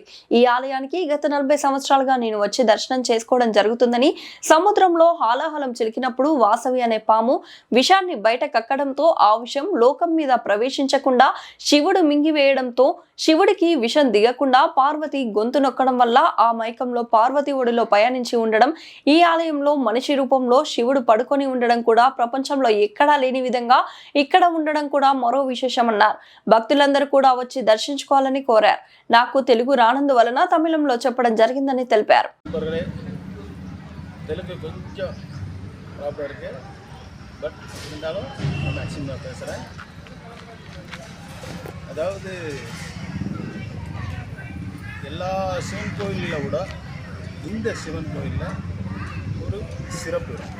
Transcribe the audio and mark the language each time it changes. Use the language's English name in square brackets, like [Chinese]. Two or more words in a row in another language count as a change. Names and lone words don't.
[Telugu] ఈ ఆలయానికి గత 40 సంవత్సరాలుగా నేను వచ్చి దర్శనం చేసుకోవడం జరుగుతుందని, సముద్రంలో హాలాహలం చిలికినప్పుడు వాసవి అనే పాము విషాన్ని బయట కక్కడంతో ఆ విషం లోకం మీద ప్రవేశించకుండా శివుడు మింగివేయడంతో శివుడికి విషం దిగకుండా పార్వతి గొంతు నొక్కడం వల్ల ఆ మైకంలో పార్వతి ఒడిలో పయనించి ఉండడం, ఈ ఆలయంలో మనిషి రూపంలో శివుడు పడుకొని ఉండడం కూడా ప్రపంచంలో ఎక్కడా లేని విధంగా ఇక్కడ ఉండడం కూడా మరో విశేషమన్నారు. భక్తులందరూ కూడా వచ్చి దర్శించుకోవాలని కోరారు. నాకు తెలుగు రానందువలన తమిళంలో చెప్పడం జరిగిందని తెలిపారు. [Tamil] எல்லா சிவன் கோயிலில் கூட இந்த சிவன் கோயிலில் ஒரு சிறப்பு